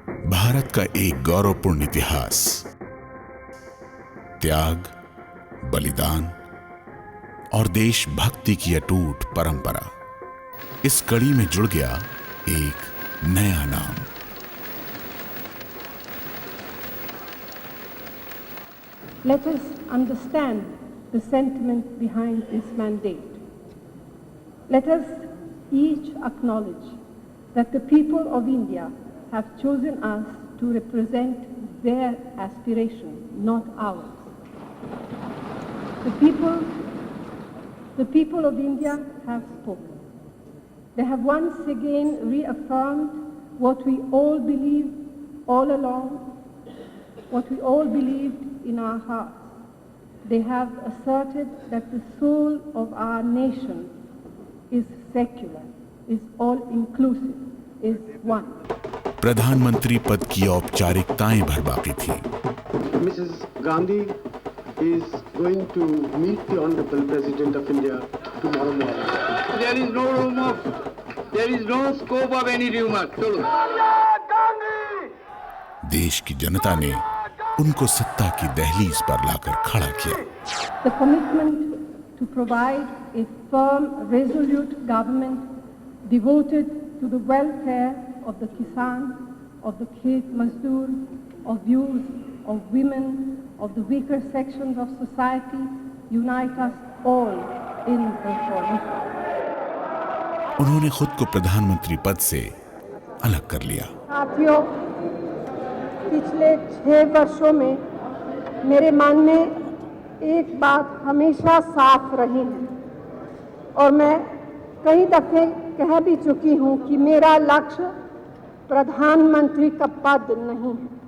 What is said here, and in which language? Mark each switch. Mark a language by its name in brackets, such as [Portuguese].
[Hindi] भारत का एक गौरवपूर्ण इतिहास, त्याग, बलिदान और देशभक्ति की अटूट परंपरा। इस कड़ी में जुड़ गया एक नया नाम। [English] Let us understand the sentiment behind this mandate. Let us each acknowledge that the people of India have chosen us to represent their aspiration, not ours. The people of India have spoken. They have once again reaffirmed what we all believed all along, what we all believed in our hearts. They have asserted that the soul of our nation is secular, is all-inclusive, is one. [Hindi] प्रधानमंत्री पद की औपचारिकताएं भर बाकी थी। [English] Mrs. Gandhi is going to meet the Honorable President of India tomorrow morning. There is no scope of any rumor. [Hindi] देश की जनता ने उनको सत्ता की दहलीज पर लाकर खड़ा किया। [English] The commitment to provide a firm, resolute government devoted to the welfare of the Kisan, of the Khet Mazdoor, of youth, of women, of the weaker sections of society, unite us all in the coalition. [Hindi] उन्होंने खुद को प्रधानमंत्री पद से अलग कर लिया। साथियों, पिछले 6 वर्षों में मेरे मन में एक बात हमेशा साफ रही है और मैं कई दफे कह भी चुकी हूं कि मेरा लक्ष्य प्रधानमंत्री का पद नहीं है।